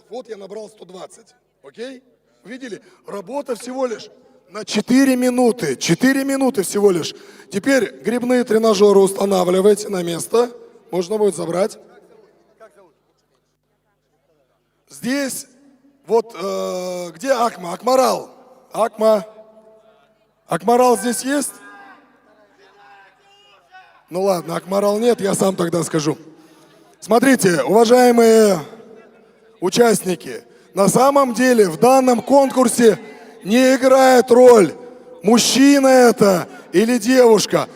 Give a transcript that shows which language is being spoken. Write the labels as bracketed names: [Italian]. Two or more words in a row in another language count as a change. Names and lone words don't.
[Russian] Вот я набрал 120. Окей? Видели? Работа всего лишь на 4 минуты. 4 минуты всего лишь. Теперь грибные тренажеры устанавливайте на место. Можно будет забрать. Здесь, вот, где Акма? Акмарал. Акмарал здесь есть? Ну ладно, Акмарал нет, я сам тогда скажу. Смотрите, уважаемые участники, на самом деле в данном конкурсе не играет роль, мужчина это или девушка.